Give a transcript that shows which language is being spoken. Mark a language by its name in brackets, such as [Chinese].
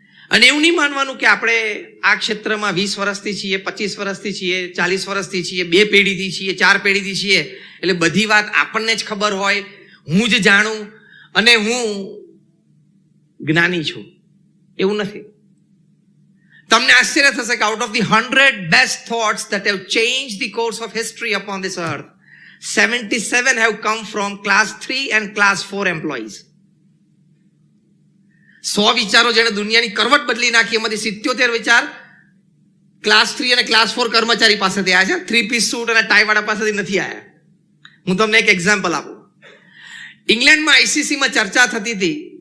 [Gujarati] અને એવું નહીં માનવાનું કે આપણે આ ક્ષેત્રમાં 20 વર્ષથી છીએ, 25 વર્ષથી છીએ, 40 વર્ષથી છીએ, 2 પેઢીથી છીએ, 4 પેઢીથી છીએ, એટલે બધી વાત આપણને જ ખબર હોય, હું જ જાણું અને હું જ્ઞાની છું. એવું નથી. તમને આશ્ચર્ય થશે કે [English] Out of the 100 best thoughts that have changed the course of history upon this earth, 77 have come from class 3 and class 4 employees. [Gujarati] 100 વિચારો જેને દુનિયાની કરવટ બદલી નાખી, એમાંથી 77 વિચાર ક્લાસ 3 અને ક્લાસ 4 કર્મચારી પાસેથી આવ્યા છે, 3 પીસ સૂટ અને ટાઈ વાળા પાસેથી નથી આવ્યા. હું તમને એક એક્ઝામ્પલ આપું. ઇંગ્લેન્ડમાં ICCમાં ચર્ચા થતી હતી.